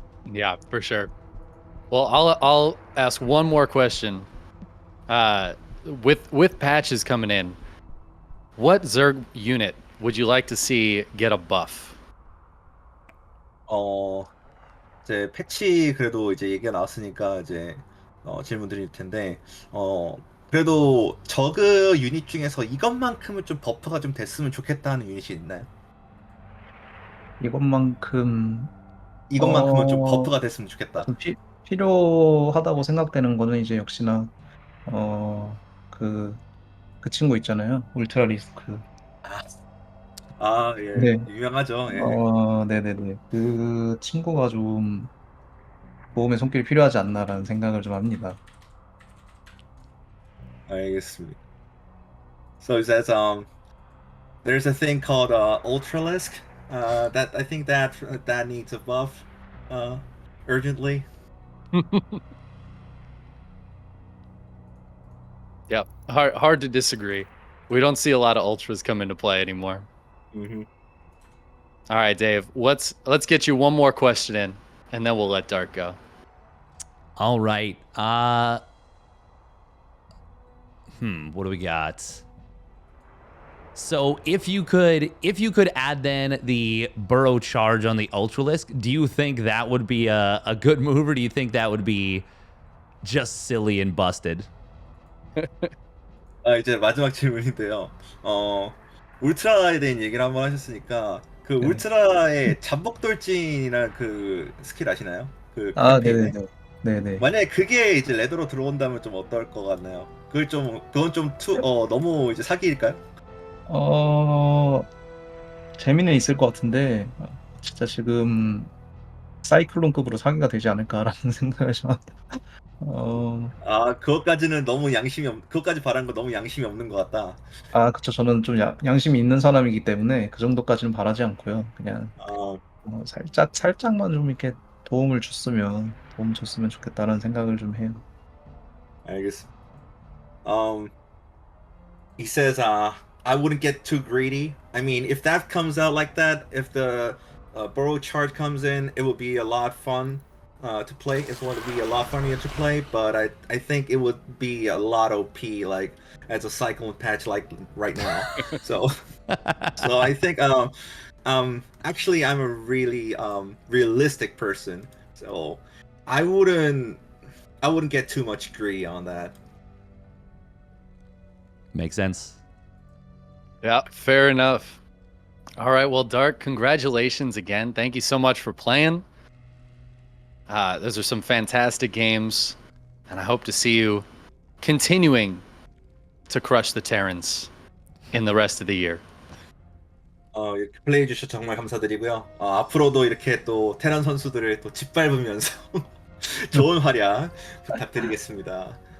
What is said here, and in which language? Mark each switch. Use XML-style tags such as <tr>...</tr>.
<en>Yeah, for sure. Well, I'll ask one more question. With patches coming in, what Zerg unit would you like to see get a buff?</en> <ko>이제 패치 그래도 이제 얘기가 나왔으니까 이제 질문 드릴 텐데 그래도 저그 유닛 중에서 이것만큼은 좀 버프가 좀 됐으면 좋겠다는 유닛이 있나요? 이것만큼 이것만큼은 좀 어, 버프가 됐으면 좋겠다. 좀 필요하다고 생각되는 거는 이제 역시나 그 친구 있잖아요. 울트라 리스크. 아, 아, 예, 네. 유명하죠. 예, 네네네. 그 친구가 좀 도움의 손길이 필요하지 않나라는 생각을 좀 합니다. 알겠습니다.</ko> <en>So is that there's a thing called Ultralisk that I think that needs a buff urgently. Yep. Hard to disagree. We don't see a lot of ultras come into play anymore. hmm All right, Dave. Let's get you one more question in, and then we'll let Dark go. All right. What do we got? So if you could add then the burrow charge on the Ultralisk, do you think that would be a good move, or do you think that would be just silly and busted?</en> <ko>이제 마지막 질문인데요. 울트라에 대한 얘기를 한번 하셨으니까 그 네네. 울트라의 잠복돌진이라는 그 스킬 아시나요? 그 아, 캠페인에? 네네네. 네네. 만약에 그게 이제 레더로 들어온다면 좀 어떨 것 같나요? 그건 좀 너무 이제 사기일까요? 어, 재미는 있을 것 같은데, 진짜 지금 사이클론급으로 사기가 되지 않을까라는 생각을 좀 합니다. 아, 그것까지 바란 거 너무 양심이 없는 것 같다. 그쵸. 저는 좀 양심이 있는 사람이기 때문에 그 정도까지는 바라지 않고요. 그냥 어, 살짝만 좀 이렇게 도움 줬으면 좋겠다는 생각을 좀 해요. 알겠습니다.</ko> <en>Um, he says, I wouldn't get too greedy. I mean, if that comes out like that, if the burrow charge comes in, it would be a lot fun to play. It's going to be a lot funnier to play, but I think it would be a lot OP, like as a cyclone patch, like right now. So so I think actually I'm a really realistic person, so I wouldn't I wouldn't get too much greedy on that. Makes sense. Yeah, fair enough. All right, well, Dark, congratulations again. Thank you so much for playing. Those are some fantastic games, and I hope to see you continuing to crush the Terrans in the rest of the year.</en> <ko>이렇게 플레이해 주셔서 정말 감사드리고요. 앞으로도 이렇게 또 테란 선수들을 또 짓밟으면서 좋은 활약 부탁드리겠습니다.</ko>